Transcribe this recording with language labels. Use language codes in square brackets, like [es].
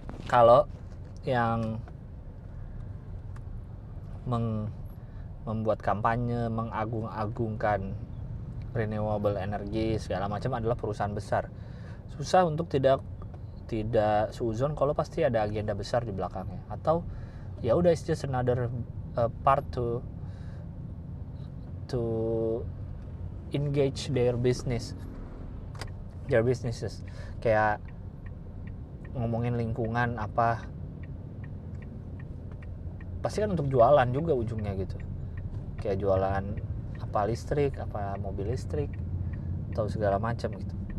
[id] Kalau yang membuat kampanye mengagung-agungkan renewable energy segala macam adalah perusahaan besar, susah untuk tidak suuzon kalau pasti ada agenda besar di belakangnya. Atau ya udah, [en] it's just another part to engage their businesses. [id] Kayak ngomongin lingkungan apa, pasti kan untuk jualan juga ujungnya gitu. Kayak jualan apa listrik, apa mobil listrik atau segala macam gitu.